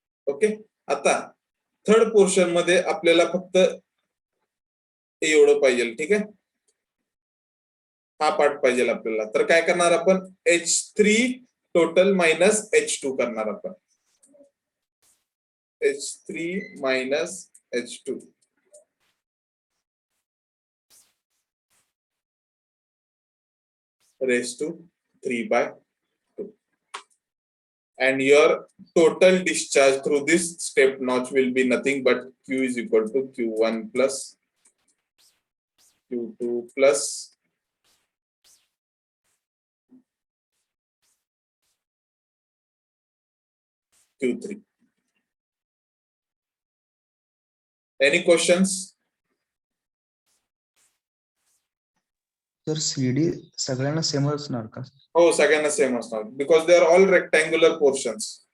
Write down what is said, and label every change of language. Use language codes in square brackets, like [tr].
[mr] Okay, आता third portion मध्ये आपल्याला फक्त एवढं पाहिजे. ठीक आहे, हा पार्ट पाहिजे आपल्याला. तर काय करणार आपण? H3 टोटल मायनस H2 करणार आपण. [en] H3 minus H2 raised to 3/2. and your total discharge through this step notch will be nothing but Q is equal to Q1 plus Q2 plus Q3. Any questions? [mr] Sir CD सगळ्यांना same असणार का? हो, सगळ्यांना same असणार [en] because they are all rectangular portions.